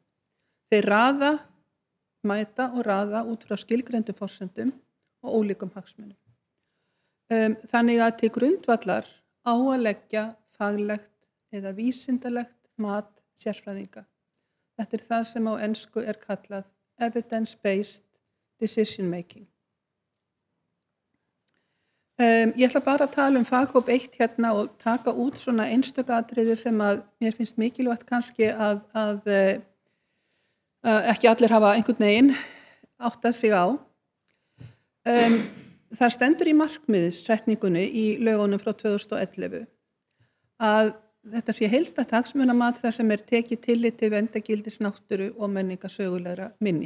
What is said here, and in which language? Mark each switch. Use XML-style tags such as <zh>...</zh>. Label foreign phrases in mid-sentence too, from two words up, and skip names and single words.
<is>Þeir mæta og raða út frá skilgreindum forsendum og ólíkum hagsmunum. Þannig að til grundvallar á að leggja faglegt eða vísindalegt mat sérfræðinga. Þetta það sem á ensku kallað</is> <en>evidence-based decision making.</en> <is>Ég ætla bara að tala faghóp 1 hérna og taka út svona einstök atriði sem mér finnst mikilvægt kannski að ekki allir hafa einhvern veginn áttað sig á. Það stendur í markmiðssetningunni í lögunum frá 2011 að þetta sé heildstætt hagsmunamat þar sem tekið tillit til verndargildis náttúru og menningarsögulegra minja.</is>